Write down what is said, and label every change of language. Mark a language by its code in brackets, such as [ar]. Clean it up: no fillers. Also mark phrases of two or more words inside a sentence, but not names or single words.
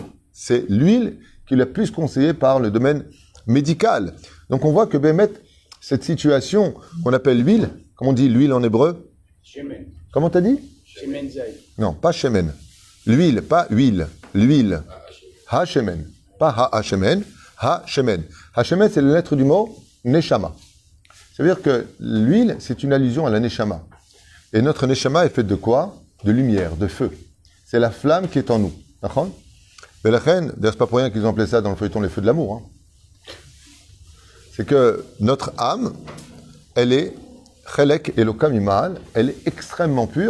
[fr] C'est l'huile qui est la plus conseillée par le domaine médical. Donc on voit que Bémet, cette situation qu'on appelle l'huile, comment on dit l'huile en hébreu? Shemen. Comment t'as dit? [he] שמן זית. [fr] Non, pas shemen. L'huile, pas huile. L'huile. Ha-shemen. Pas ha-shemen. Ha-shemen. Ha-shemen, c'est la lettre du mot neshama. Ça veut dire que l'huile, c'est une allusion à la neshama. Et notre neshama est faite de quoi? De lumière, de feu. C'est la flamme qui est en nous. D'accord? Mais la reine, d'ailleurs, c'est pas pour rien qu'ils ont appelé ça dans le feuilleton les feux de l'amour. Hein. C'est que notre âme, elle est [he] חלק אלוה ממעל, [fr] elle est extrêmement pure.